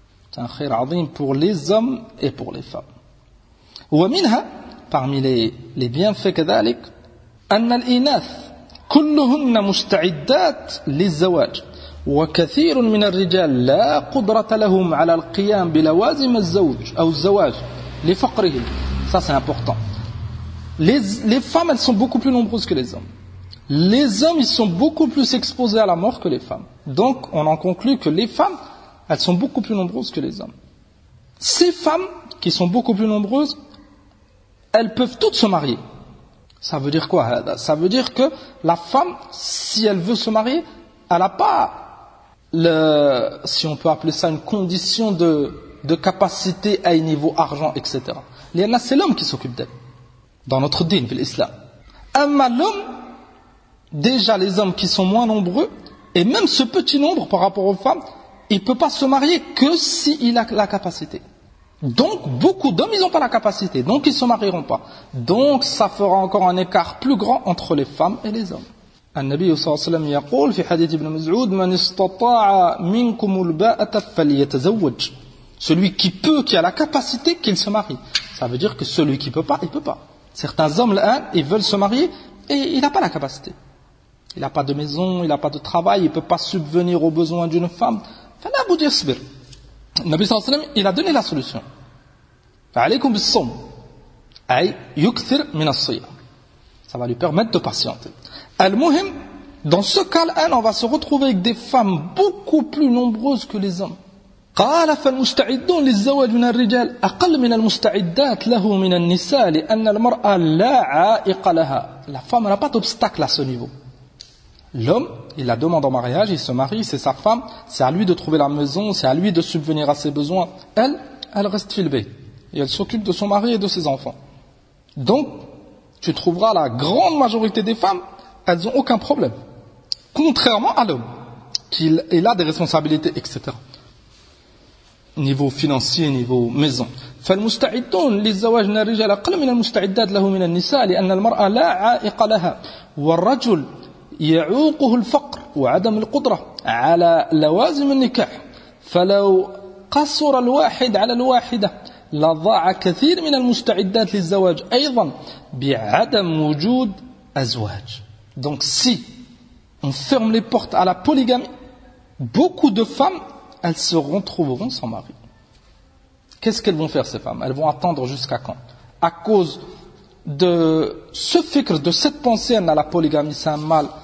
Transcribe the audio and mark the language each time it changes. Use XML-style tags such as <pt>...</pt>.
<fr>C'est un</fr> <ar>khayr azim</ar> <fr>pour les hommes et pour les femmes.</fr> <ar>ومنها,</ar> <fr>parmi les bienfaits</fr> <ar>كذلك, أن الإناث كلهن مستعدات للزواج. وكثير من الرجال لا قدرة لهم على القيام بلوازم الزوج أو الزواج لفقرهم.</ar> <fr>Ça c'est important. Les femmes, elles sont beaucoup plus nombreuses que les hommes. Les hommes, ils sont beaucoup plus exposés à la mort que les femmes. Donc, on en conclut que les femmes, elles sont beaucoup plus nombreuses que les hommes. Ces femmes, qui sont beaucoup plus nombreuses, elles peuvent toutes se marier. Ça veut dire quoi? Ça veut dire que la femme, si elle veut se marier, elle n'a pas le, si on peut appeler ça, une condition de capacité à un niveau argent, etc. Léana, c'est l'homme qui s'occupe d'elle, dans notre dîn, l'islam. Amma l'homme, déjà les hommes qui sont moins nombreux, et même ce petit nombre par rapport aux femmes, il ne peut pas se marier que s'il a la capacité. Donc, beaucoup d'hommes, ils n'ont pas la capacité, donc ils ne se marieront pas. Donc, ça fera encore un écart plus grand entre les femmes et les hommes.</fr> <ar>النبي صلى الله عليه وسلم يقول في حديث ابن مسعود من استطاع منكم الباءة فليتزوج.</ar> <fr>Celui qui peut, qui a la capacité, qu'il se marie. Ça veut dire que celui qui peut pas, il peut pas. Certains hommes, ils veulent se marier et il n'a pas la capacité. Il n'a pas de maison, il n'a pas de travail, il peut pas subvenir aux besoins d'une femme.</fr> <ar>فلا بد يصبر.</ar> <fr>Le Nabi</fr> <ar>صلى الله عليه وسلم,</ar> <fr>il a donné la solution.</fr> <ar>عليكم بالصوم أي يكثر من الصيام.</ar> <fr>Ça va lui permettre de patienter. Al-Muhim, dans ce cas-là, on va se retrouver avec des femmes beaucoup plus nombreuses que les hommes.</fr> <ar>قَالَ فَالْمُسْتَعِدُّونَ لِلزَّوَاجِ مِنَ الرِّجَالِ أَقَلْ مِنَ الْمُسْتَعِدَّاتِ لَهُ مِنَ النِّسَاءِ لِأَنَّ الْمَرْأَةَ لَا عَائِقَ لَهَا.</ar> <fr>La femme n'a pas d'obstacle à ce niveau. L'homme, il la demande en mariage, il se marie, c'est sa femme, c'est à lui de trouver la maison, c'est à lui de subvenir à ses besoins. Elle reste filbée. Et elle s'occupe de son mari et de ses enfants. Donc, tu trouveras la grande majorité des femmes, elles n'ont aucun problème. Contrairement à l'homme, qui il a des responsabilités, etc. Niveau financier, niveau maison.</fr> <ar>فالمستعدون للزواج من الرجال أقل من المستعدات له من النساء لأن المرأة لا عائق لها والرجل يعوقه الفقر وعدم القدرة على لوازم النكاح فلو قصر الواحد على الواحدة لضاع كثير من المستعدات للزواج أيضا بعدم وجود أزواج.</ar> <fr>Donc si on ferme les portes à la polygamie, beaucoup de femmes, elles se retrouveront sans mari. Qu'est-ce qu'elles vont faire ces femmes? Elles vont attendre jusqu'à quand? À cause de ce fikr, de cette pensée, elle a la polygamie, c'est un mal.</fr>